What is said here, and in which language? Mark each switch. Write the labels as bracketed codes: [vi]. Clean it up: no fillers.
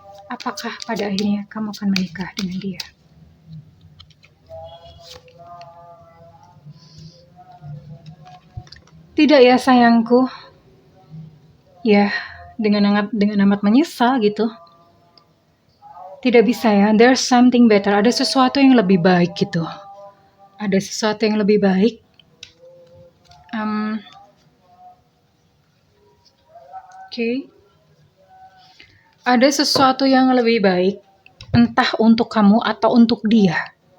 [id] Apakah pada akhirnya kamu akan menikah dengan dia? Tidak ya sayangku. Ya, dengan amat menyesal gitu. Tidak bisa ya, [en] there's something better. [id] Ada sesuatu yang lebih baik gitu. Ada sesuatu yang lebih baik. Oke. Ada sesuatu yang lebih baik, entah untuk kamu atau untuk dia.